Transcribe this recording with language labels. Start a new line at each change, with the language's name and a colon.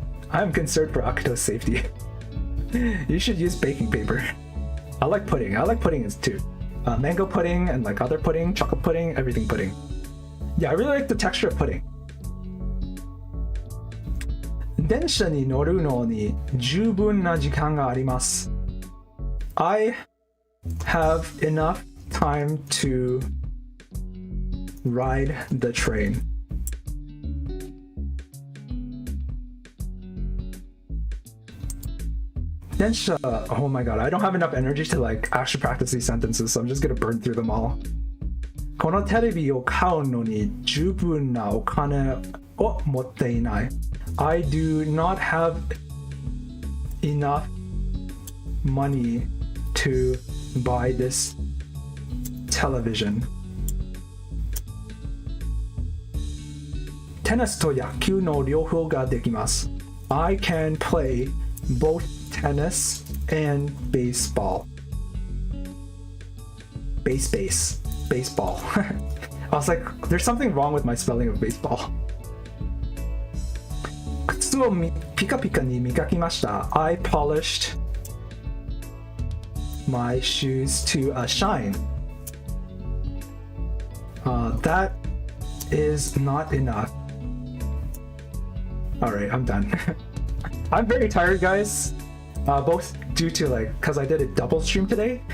English: I'm concerned for Akito's safety. You should use baking paper. I like pudding. I like pudding too. Mango pudding and like other pudding, chocolate pudding, everything pudding. Yeah, I really like the texture of pudding.
Japanese: 電車に乗るのに十分な時間があります。
English: I have enough time to ride the train. Densha, oh my god, I don't have enough energy to like actually practice these sentences, so I'm just gonna burn through them all.
Japanese: このテレビを買うのに十分なお金を持っていない。
English: I do not have enough money to buy this television.
Japanese: テニスと野球の両方ができます。
English: I can play both tennis and baseball. Baseball. I was like, there's something wrong with my spelling of baseball.
Japanese: 靴をピカピカに磨きました。
English: I polished my shoes to a shine. That is not enough. Alright, I'm done. I'm very tired, guys. Both due to because I did a double stream today.